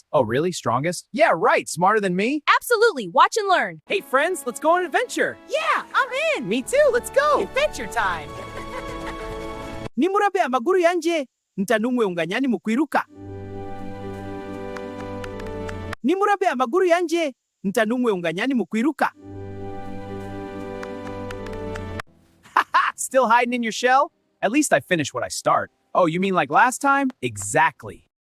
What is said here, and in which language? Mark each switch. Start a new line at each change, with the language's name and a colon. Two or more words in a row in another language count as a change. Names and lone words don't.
English: Oh, really? Strongest? Yeah, right. Smarter than me? Absolutely. Watch and learn. Hey, friends, let's go on an adventure. Yeah, I'm in. Me too. Let's go. Adventure time.
Rundi: Nimurabe amaguru yanje, ntanumwe unganyani mu kwiruka. Nimurabe amaguru yanje, ntanumwe unganyani mu kwiruka.
English: Still hiding in your shell? At least I finished what I start. Oh, you mean like last time? Exactly.